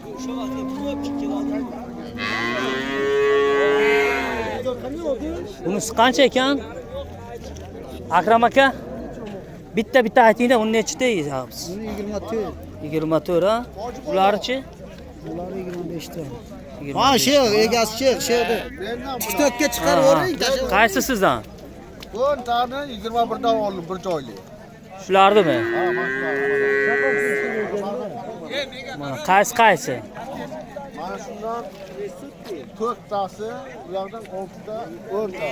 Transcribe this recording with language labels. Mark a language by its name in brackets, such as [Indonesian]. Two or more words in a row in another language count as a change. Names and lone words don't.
[Uzbek] Bunisi qancha ekan? Akram aka? Bitta aytingda, uni nechta deyapsiz? 24. 24 ha? Ularchi? Ular 25 ta. Ha şey, egasi şey. TikTok'ga chiqarib Qaysi sizdan? Bu tani 21 dan oldim bir joyli. Shulardimi? Ha, Mana qaysi? mana shundan 4 tasi, bu yoqdan 6 ta, 10 ta.